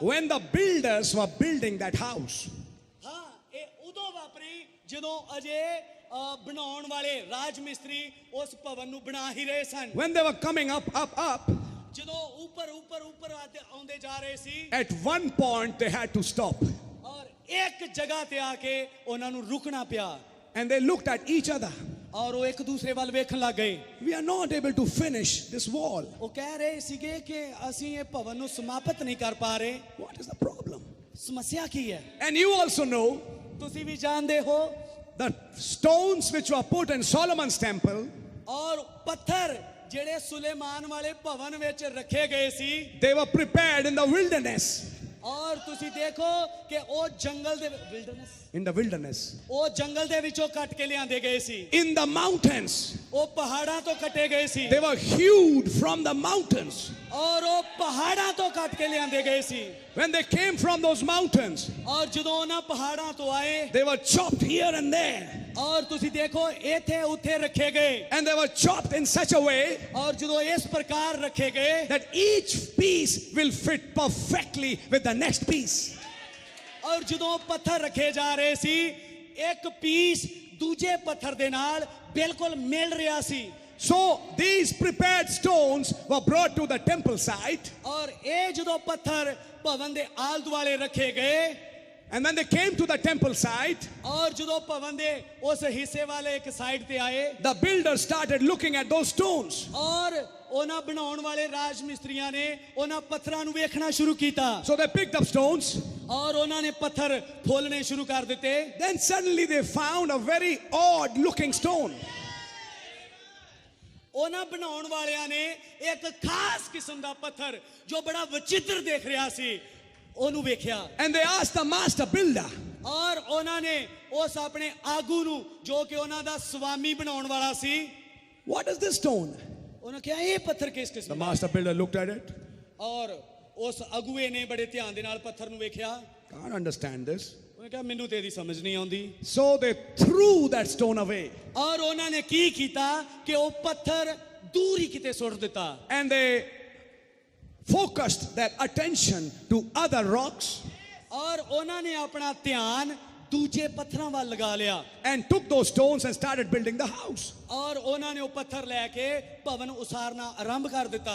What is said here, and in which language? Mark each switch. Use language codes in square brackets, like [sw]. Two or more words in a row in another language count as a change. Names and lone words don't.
[en] When the builders were building that house. [pa] ਹਾਂ, ਇਹ ਉਦੋਂ ਵਾਪਰੀ ਜਦੋਂ ਅਜੇ ਬਣਾਉਣ ਵਾਲੇ ਰਾਜ ਮਿਸਤਰੀ ਉਸ ਭਵਨ ਨੂੰ ਬਣਾ ਹੀ ਰਹੇ ਸਨ। [en] When they were coming up, [pa] ਜਦੋਂ ਉੱਪਰ ਆਉਂਦੇ ਜਾ ਰਹੇ ਸੀ, [en] at one point they had to stop. [pa] ਔਰ ਇੱਕ ਜਗ੍ਹਾ ਤੇ ਆ ਕੇ ਉਹਨਾਂ ਨੂੰ ਰੁਕਣਾ ਪਿਆ। [en] And they looked at each other. [pa] ਔਰ ਉਹ ਇੱਕ ਦੂਸਰੇ ਵੱਲ ਵੇਖਣ ਲੱਗ ਗਏ। [en] We are not able to finish this wall. [pa] ਉਹ ਕਹਿ ਰਹੇ ਸੀਗੇ ਕਿ ਅਸੀਂ ਇਹ ਭਵਨ ਨੂੰ ਸਮਾਪਤ ਨਹੀਂ ਕਰ ਪਾ ਰਹੇ। [en] What is the problem? [pa] ਸਮੱਸਿਆ ਕੀ ਹੈ? [en] And you also know [pa] ਤੁਸੀਂ ਵੀ ਜਾਣਦੇ ਹੋ [en] the stones which were put in Solomon's temple, [pa] ਔਰ ਪੱਥਰ ਜਿਹੜੇ ਸੁਲੇਮਾਨ ਵਾਲੇ ਭਵਨ ਵਿੱਚ ਰੱਖੇ ਗਏ ਸੀ, [en] they were prepared in the wilderness. [pa] और ਤੁਸੀਂ ਦੇਖੋ ਕਿ ਉਹ ਜੰਗਲ ਦੇ [en] In the wilderness. [pa] ਉਹ ਜੰਗਲ ਦੇ ਵਿੱਚੋਂ ਕੱਟ ਕੇ ਲਿਆਂਦੇ ਗਏ ਸੀ। [en] In the mountains. [pa] ਉਹ ਪਹਾੜਾਂ ਤੋਂ ਕੱਟੇ ਗਏ ਸੀ। [en] They were hewed from the mountains. [pa] और ਉਹ ਪਹਾੜਾਂ ਤੋਂ ਕੱਟ ਕੇ ਲਿਆਂਦੇ ਗਏ ਸੀ। [en] When they came from those mountains, [pa] और ਜਦੋਂ ਉਹਨਾਂ ਪਹਾੜਾਂ ਤੋਂ ਆਏ, [en] they were chopped here and there. [pa] और ਤੁਸੀਂ ਦੇਖੋ ਇੱਥੇ ਉੱਥੇ ਰੱਖੇ ਗਏ। [en] And they were chopped in such a way [pa] और ਜਦੋਂ ਇਸ ਪ੍ਰਕਾਰ ਰੱਖੇ ਗਏ [en] that each piece will fit perfectly with the next piece. [pa] और ਜਦੋਂ ਪੱਥਰ ਰੱਖੇ ਜਾ ਰਹੇ ਸੀ, ਇੱਕ ਪੀਸ ਦੂਜੇ ਪੱਥਰ ਦੇ ਨਾਲ ਬਿਲਕੁਲ ਮਿਲ ਰਿਹਾ ਸੀ। [en] So these prepared stones were brought to the temple site. [pa] और ਇਹ ਜਦੋਂ ਪੱਥਰ ਭਵਨ ਦੇ ਆਲੇ ਦੁਆਲੇ ਰੱਖੇ ਗਏ, [en] And when they came to the temple site, [pa] और ਜਦੋਂ ਭਵਨ ਦੇ ਉਸ ਹਿੱਸੇ ਵਾਲੇ ਇੱਕ ਸਾਈਡ ਤੇ ਆਏ, [en] the builders started looking at those stones. [pa] और ਉਹਨਾਂ ਬਣਾਉਣ ਵਾਲੇ ਰਾਜ ਮਿਸਤਰੀਆਂ ਨੇ ਉਹਨਾਂ ਪੱਥਰਾਂ ਨੂੰ ਵੇਖਣਾ ਸ਼ੁਰੂ ਕੀਤਾ। [en] So they picked up stones. [pa] और ਉਹਨਾਂ ਨੇ ਪੱਥਰ ਫੋਲਣੇ ਸ਼ੁਰੂ ਕਰ ਦਿੱਤੇ [en] Then suddenly they found a very odd looking stone. [pa] ਉਹਨਾਂ ਬਣਾਉਣ ਵਾਲਿਆਂ ਨੇ ਇੱਕ ਖਾਸ ਕਿਸਮ ਦਾ ਪੱਥਰ ਜੋ ਬੜਾ ਵਿਚਿੱਤਰ ਦੇਖ ਰਿਹਾ ਸੀ ਉਹਨੂੰ ਵੇਖਿਆ [en] And they asked the master builder, [pa] ਔਰ ਉਹਨਾਂ ਨੇ ਉਸ ਆਪਣੇ ਆਗੂ ਨੂੰ ਜੋ ਕਿ ਉਹਨਾਂ ਦਾ ਸਵਾਮੀ ਬਣਾਉਣ ਵਾਲਾ ਸੀ [en] what is this stone? [pa] ਉਹਨਾਂ ਕਿਹਾ ਇਹ ਪੱਥਰ ਕਿਸ [en] The [pa] ਕਿਸਮ ਦਾ [en] master builder looked at it. [pa] ਔਰ ਉਸ ਅਗੂਏ ਨੇ ਬੜੇ ਧਿਆਨ ਦੇ ਨਾਲ ਪੱਥਰ ਨੂੰ ਵੇਖਿਆ [en] Can't understand this. [pa] ਉਹਨੇ ਕਿਹਾ ਮੈਨੂੰ ਤੇ ਇਹਦੀ ਸਮਝ ਨਹੀਂ ਆਉਂਦੀ [en] So they threw that stone away. [pa] ਔਰ ਉਹਨਾਂ ਨੇ ਕੀ ਕੀਤਾ ਕਿ ਉਹ ਪੱਥਰ ਦੂਰ ਹੀ ਕਿਤੇ ਸੁੱਟ ਦਿੱਤਾ [en] And they focused their attention to other rocks [pa] ਔਰ ਉਹਨਾਂ ਨੇ ਆਪਣਾ ਧਿਆਨ ਦੂਜੇ ਪੱਥਰਾਂ ਵੱਲ ਲਗਾ ਲਿਆ [en] and took those stones and started building the house. [pa] ਔਰ ਉਹਨਾਂ ਨੇ ਉਹ ਪੱਥਰ ਲੈ ਕੇ ਭਵਨ ਉਸਾਰਨਾ ਆਰੰਭ ਕਰ ਦਿੱਤਾ